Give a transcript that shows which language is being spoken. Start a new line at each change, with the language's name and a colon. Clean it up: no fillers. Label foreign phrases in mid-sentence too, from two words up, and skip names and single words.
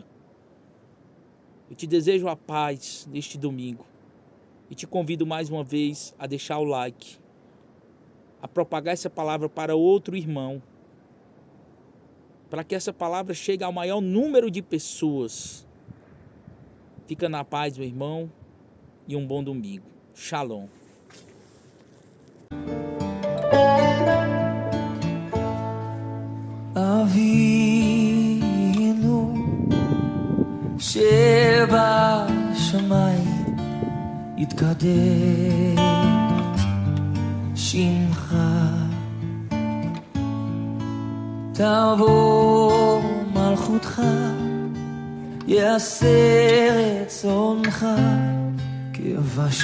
Portuguese: Eu te desejo a paz neste domingo e te convido mais uma vez a deixar o like, a propagar essa palavra para outro irmão, para que essa palavra chegue ao maior número de pessoas. Fica na paz, meu irmão, e um bom domingo. Shalom.
Hebrew: אבינו שבשמיים יתקדש שמך, תבוא מלכותך, יעשה רצונך כבשמיים.